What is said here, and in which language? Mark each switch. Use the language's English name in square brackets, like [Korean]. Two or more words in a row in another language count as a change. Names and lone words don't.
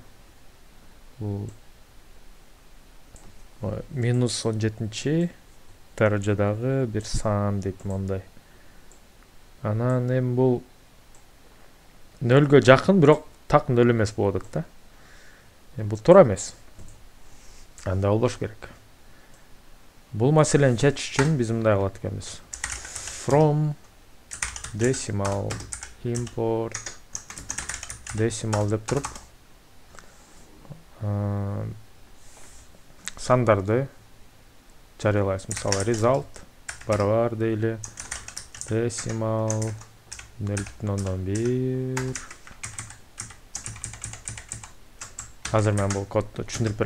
[Kyrgyz] Бул минус 17 даражадагы бир сан дейт мондай. Анан эми бул 0га жакын, бирок так 0 эмес болуп атат да. Бул туура эмес. Анда болбош керек. Бул маселени чечиш үчүн биз мындай кылат экенбиз. [English] From decimal import decimal [Kyrgyz] деп туруп сандарды жарыялайбыз. Мисалы result барабар дейли decimal 0,1. Азыр мен бул кодду түшүндүрүп берем.